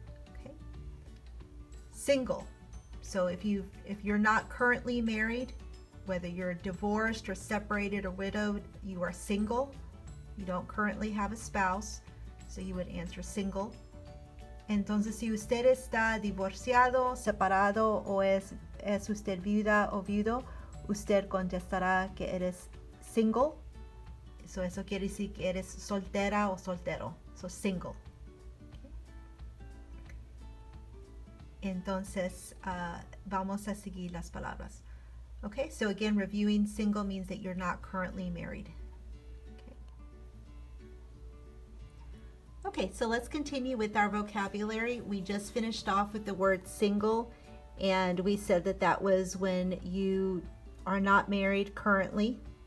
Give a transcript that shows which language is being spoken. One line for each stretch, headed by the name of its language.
English: Okay. Single. So if you're not currently married, whether you're divorced or separated or widowed, you are single. You don't currently have a spouse, so you would answer single.
Spanish: Entonces, si usted está divorciado, separado o es usted viuda o viudo, usted contestará que eres single. So eso quiere decir que eres soltera o soltero. So single. Entonces, vamos a seguir las palabras.
English: Okay, so again, reviewing, single means that you're not currently married. Okay, so let's continue with our vocabulary. We just finished off with the word single, and we said that that was when you are not married currently.